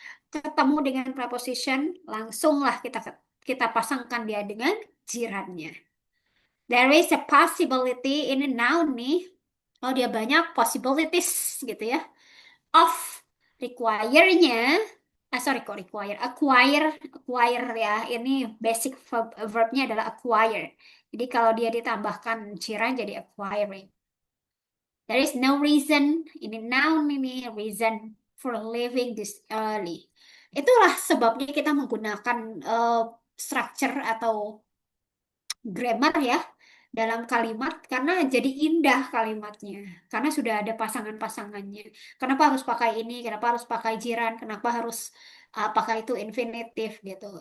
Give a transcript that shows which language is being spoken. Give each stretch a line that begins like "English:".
Indonesian: Ketemu dengan preposition, langsunglah kita pasangkan dia dengan jirannya.
English: There is a possibility in a noun nih.
Indonesian: Oh, dia banyak possibilities gitu ya. Of, require-nya, kok require, acquire ya. Ini basic verbnya adalah acquire. Jadi kalau dia ditambahkan jiran jadi acquiring.
English: There is no reason, ini noun ini, reason for leaving this early.
Indonesian: Itulah sebabnya kita menggunakan structure atau grammar ya dalam kalimat, karena jadi indah kalimatnya. Karena sudah ada pasangan-pasangannya. Kenapa harus pakai ini? Kenapa harus pakai jiran? Kenapa harus pakai itu infinitif gitu.